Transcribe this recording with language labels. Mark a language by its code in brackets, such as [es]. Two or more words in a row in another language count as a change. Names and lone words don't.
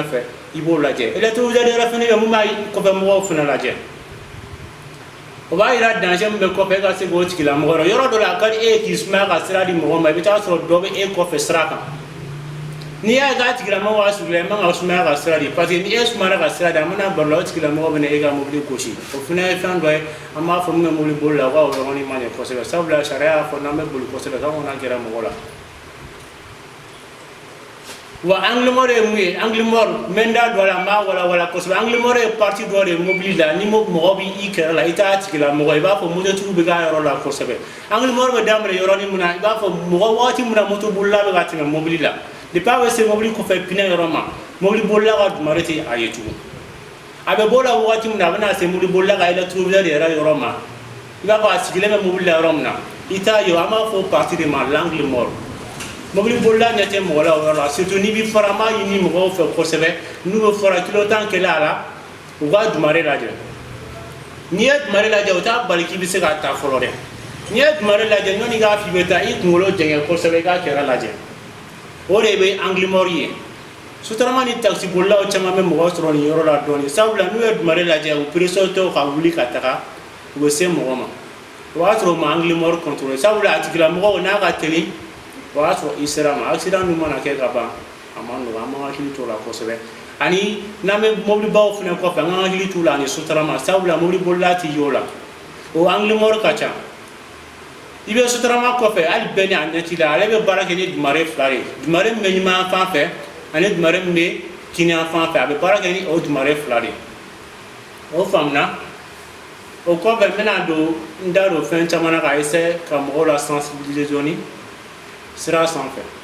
[bm] fɛ i b'o lajɛ rétroviseur yɛrɛ fana bɛ mun b'a kɔfɛ mɔgɔw fana lajɛ o b'a yira danger min bɛ kɔfɛ e ka se k'o tigilamɔgɔ dɔn yɔrɔ dɔ la a ka di e ye k'i sumaya ka sira di mɔgɔ ma i bɛ taa sɔrɔ dɔ bɛ e kɔfɛ sira kan n'i y'a ye k'a tigilamɔgɔ ka surula i man ka sumaya ka sira di parce que ni e sumayara ka sira di a mana baro la o tigilamɔgɔ bɛ na e ka mobili gosi o fana ye fɛn dɔ ye an b'a fɔ min bɛ mobili boli la o ka o yɔrɔnin man ɲɛ kosɛbɛ sabula sariya y'a fɔ n'an bɛ boli kosɛbɛ k'an kana gɛrɛ mɔgɔ la wa [fr] angle mort [bm] ye mun ye [fr] angle mort [bm] n bɛ n da don a la n b'a walawala kosɛbɛ [fr] angle mort [bm] ye partie dɔ de ye mobili la ni mɔgɔ b'i kɛrɛ la i t'a tigilamɔgɔ i b'a fɔ mototigiw bɛ k'a yɔrɔ la kosɛbɛ [fr] angle mort [bm] bɛ daminɛ yɔrɔnin min na i b'a fɔ mɔgɔ wagati min na moto bolila bɛ ka tɛmɛ mobili la depuis a bɛ se mobili kɔfɛ pinɛ yɔrɔ ma mobili bolila ka dumare tɛ a ye tugun a bɛ bɔ la wagati min na a bɛna se mobili bolila ka rétroviseur yɛrɛ yɔrɔ ma i b'a fɔ a sigilen bɛ mobili la yɔrɔ min na i t'a ye an b'a fɔ [fr] partie de [bm] ma [fr] l'angle mort [bm] mobili bolila ɲɛ tɛ mɔgɔ la o yɔrɔ la surtout n'i bɛ fara n b'a ɲini mɔgɔw fɛ kosɛbɛ n'u bɛ fara kilo 10 kɛlɛ a la u ka dumare lajɛ n'i ye dumare lajɛ o t'a bali k'i bɛ se ka taa fɔlɔ dɛ n'i ye dumare lajɛ ɲɔni k'a f'i bɛ taa i kunkolo jɛngɛ kosɛbɛ i k'a kɛrɛ lajɛ o de bɛ [fr] angle mort [bm] ye sotarama ni taxi bolilaw caman bɛ mɔgɔ sɔrɔ nin yɔrɔ la dɔɔnin sabula n'u ye dumare lajɛ u pression tɛ ka wuli ka taga u bɛ se mɔgɔ ma o b'a sɔrɔ u ma [fr] angle mort contrôler [bm] sabula a tigilamɔgɔ n'a ka teli o y'a sɔrɔ i sera ma accident min mana kɛ ka ban a ma nɔgɔn an b'an hakili t'o la kosɛbɛ ani n'an bɛ mobilibaw fana kɔfɛ an k'an hakili t'u la ani sotarama sabula mobili bolila tɛ ye o la o angle mort ka ca i bɛ sotarama kɔfɛ hali bɛɛ ni a ɲɛ t'i la ale bɛ baara kɛ ni dumare fila de dumare min bɛ ɲuman fan fɛ ani dumare min bɛ kiniyan fan fɛ a bɛ baara kɛ ni o dumare fila de o faamuna o kɔfɛ n bɛna don n da don fɛn caman na ka essayer ka mɔgɔw la sensibiliser dɔɔnin sira sanfɛ